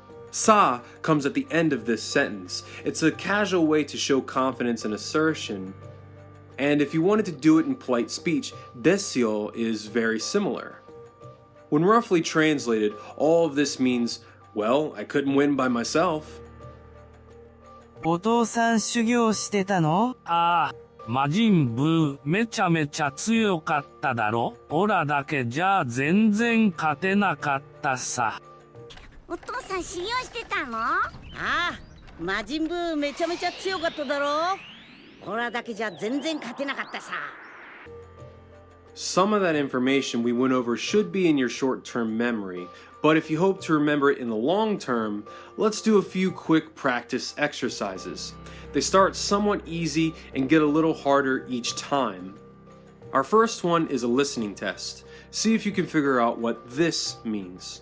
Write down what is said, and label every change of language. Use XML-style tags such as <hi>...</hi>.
<en>Sa comes at the end of this sentence. It's a casual way to show confidence and assertion. And if you wanted to do it in polite speech, desyo is very similar. When roughly translated, all of this means, well, I couldn't win by myself.</en> <ja>お父さん修行してたの？ああ、魔人ブーめちゃめちゃ強かっただろ。オラだけじゃ全然勝てなかったさ。お父さん修行してたの？ああ、魔人ブーめちゃめちゃ強かっただろ。オラだけじゃ全然勝てなかったさ。</ja> <en>Some of that information we went over should be in your short-term memory, but if you hope to remember it in the long term, let's do a few quick practice exercises. They start somewhat easy and get a little harder each time. Our first one is a listening test. See if you can figure out what this means.</en>